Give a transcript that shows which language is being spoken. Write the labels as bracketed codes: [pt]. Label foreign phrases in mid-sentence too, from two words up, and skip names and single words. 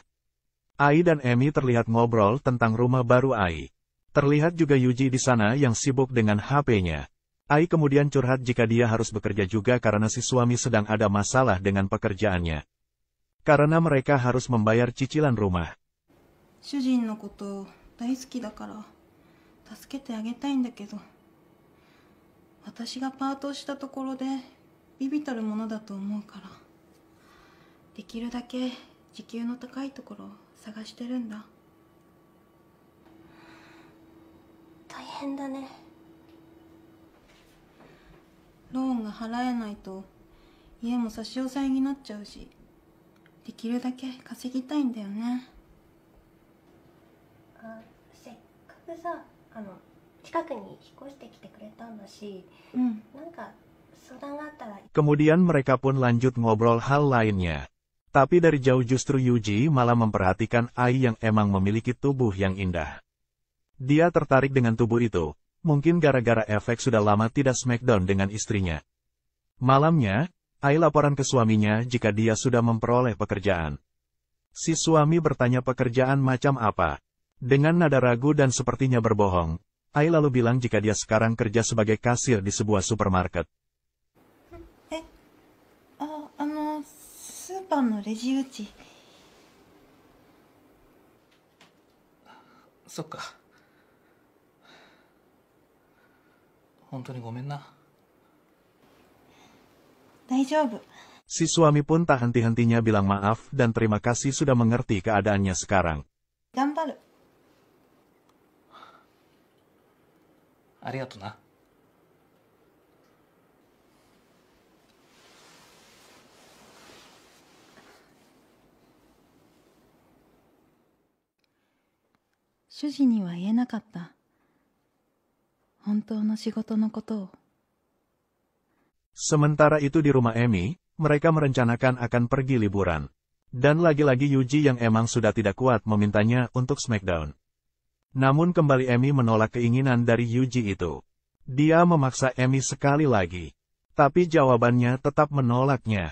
[id] Ai dan Emi terlihat ngobrol tentang rumah baru Ai. Terlihat juga Yuji di sana yang sibuk dengan HP-nya. Ai kemudian curhat jika dia harus bekerja juga karena si suami sedang ada masalah dengan pekerjaannya. Karena mereka harus membayar cicilan rumah. [ja] 主人のこと大好きだから助けてあげたいんだけど、私がパートをしたところで微々たるものだと思うから、できるだけ時給の高いところを探してるんだ。大変だね。ローンが払えないと家も差し押さえになっちゃうし、できるだけ稼ぎたいんだよね。せっかくさ、近くに引っ越してきてくれたんだし、なんか相談があったら。 [id] Kemudian mereka pun lanjut ngobrol hal lainnya. Tapi dari jauh justru Yuji malah memperhatikan Ai yang emang memiliki tubuh yang indah. Dia tertarik dengan tubuh itu. Mungkin gara-gara efek sudah lama tidak smackdown dengan istrinya. Malamnya, Ai laporan ke suaminya jika dia sudah memperoleh pekerjaan. Si suami bertanya pekerjaan macam apa. Dengan nada ragu dan sepertinya berbohong, Ai lalu bilang jika dia sekarang kerja sebagai kasir di sebuah supermarket. [ja] スーパーのレジ打ち。そっか。本当にごめんな。大丈夫。 [id] Si suami pun tak henti-hentinya bilang maaf dan terima kasih sudah mengerti keadaannya sekarang. [ja] 頑張る。ありがとな。主人には言えなかった。本当の仕事のことを。 [id] Sementara itu di rumah Emi, mereka merencanakan akan pergi liburan. Dan lagi-lagi Yuji yang emang sudah tidak kuat memintanya untuk smackdown. Namun kembali Emi menolak keinginan dari Yuji itu. Dia memaksa Emi sekali lagi. Tapi jawabannya tetap menolaknya.